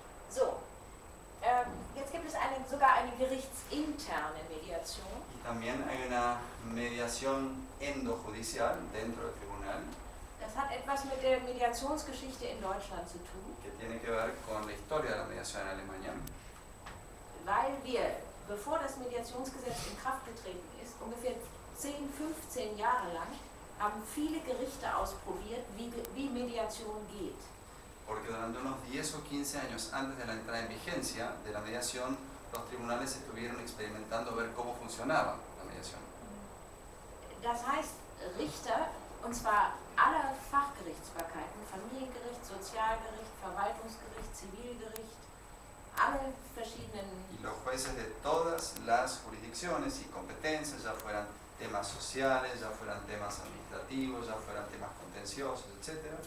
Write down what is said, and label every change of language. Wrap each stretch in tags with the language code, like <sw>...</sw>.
<de>So, jetzt gibt es sogar eine gerichtsinterne Mediation.</de> <es>Y también hay una mediación endojudicial dentro del tribunal</es> <de>Das hat etwas mit der Mediationsgeschichte in Deutschland zu tun,</de> <es>que tiene que ver con la historia de la mediación en Alemania,</es> <de>weil wir, bevor das Mediationsgesetz in Kraft getreten ist, ungefähr 10, 15 Jahre lang, haben viele Gerichte ausprobiert, wie Mediation geht.</de> <es>porque durante unos 10 o 15 años antes de la entrada en vigencia de la mediación, los tribunales estuvieron experimentando ver cómo funcionaba la mediación.</es> <de>Das heißt, Richter, und zwar aller Fachgerichtsbarkeiten, Familiengericht, Sozialgericht, Verwaltungsgericht, Zivilgericht, alle verschiedenen.</de> <es>Y los jueces de todas las jurisdicciones y competencias, ya fueran temas sociales, ya fueran temas administrativos, ya fueran temas contenciosos, etc.,</es>